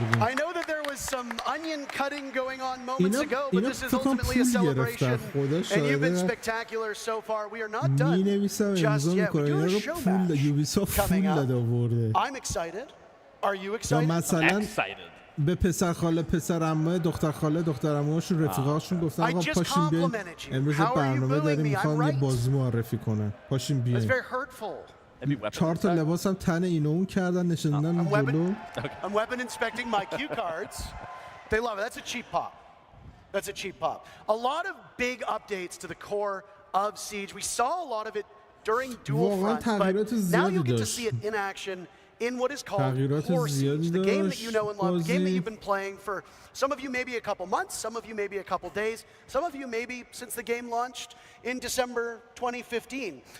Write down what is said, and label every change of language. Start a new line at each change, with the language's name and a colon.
English: I know that there was some onion cutting going on moments ago, but this is ultimately a celebration, and you've been spectacular so far. We are not done just yet. We do a show match coming up. I'm excited. Are you excited? I'm excited.
Persian: به پسر خاله پسر عمه دختر خاله دختر عمه‌شون رفیقاشون گفتن آقا پاشیم بیاین امروز برنامه داریم میخوام یه بازی معرفی کنن پاشیم بیاین 4 تا لباس هم تن اینو اون کردن نشوندن جلو.
English: I'm weapon inspecting my cue cards. They love it. That's a cheap pop. That's a cheap pop. A lot of big updates to the core of Siege. We saw a lot of it during Dual Front, but now you get to see it in action in what is called Core Siege, the game that you know and love, the game that you've been playing for some of you maybe a couple months, some of you maybe a couple days, some of you maybe since the game launched in December 2015.